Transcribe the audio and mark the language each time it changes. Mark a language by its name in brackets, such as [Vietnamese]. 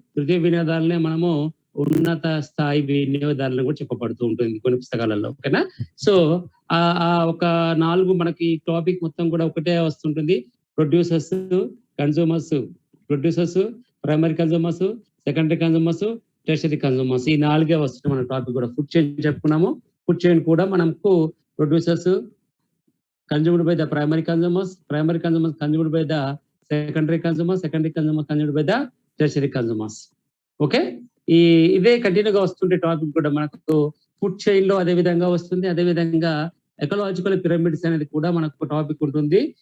[Telugu] తృతీయ వినియోగదారులనే మనము ఉన్నత స్థాయి వినియోగదారులను కూడా చెప్పబడుతూ ఉంటుంది కొన్ని పుస్తకాలలో, ఓకేనా. సో ఆ ఒక 4 మనకి టాపిక్ మొత్తం కూడా ఒకటే వస్తుంటుంది. [English] Producers, consumers, producers, primary consumers, secondary consumers, tertiary consumers. [Telugu] ఈ 4 వస్తుంది మన టాపిక్ కూడా. ఫుడ్ చైన్ చెప్పుకున్నాము. [English] food chain [Telugu] కూడా మనకు [English] Producers consumed by the primary consumers consumed by the secondary consumers consumed by the tertiary consumers. [Telugu] Okay, ఇదే కంటిన్యూగా వస్తుంటే టాపిక్ కూడా మనకు ఫుడ్ చైన్ లో అదే విధంగా వస్తుంది. అదే విధంగా ఎకలాజికల్ పిరమిడ్స్ అనేది కూడా మనకు టాపిక్ ఉంటుంది.